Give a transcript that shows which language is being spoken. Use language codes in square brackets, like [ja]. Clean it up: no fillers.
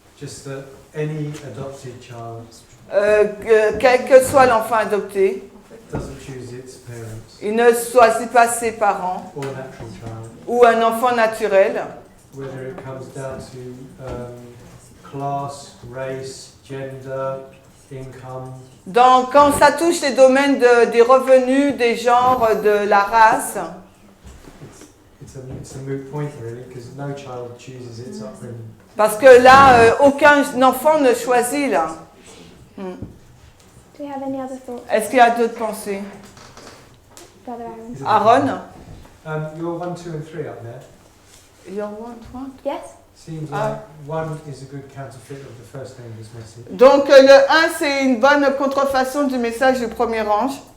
[en] just that any adopted child [fr] Quel que soit l'enfant adopté, [en] doesn't choose its parents [fr] il ne choisit pas ses parents [en] or natural child, [fr] ou un enfant naturel, [en] whether it comes down to class, race, gender, income. [fr] quand ça touche les domaines des revenus, des genres, de la race. [en] It's a moot point really, because no child chooses its upbringing. [fr] Parce que là, aucun enfant ne choisit là. [en] Do you have any other thoughts, [fr] Est-ce qu'il y a d'autres pensées? [en] Brother Aaron? Is it- Aaron? You're 1, 2 and 3 up there. You want what? Yes? Seems Ah. like 1 is a good counterfeit of the first angel's message. [fr] Donc le 1, c'est une bonne contrefaçon du message du premier ange.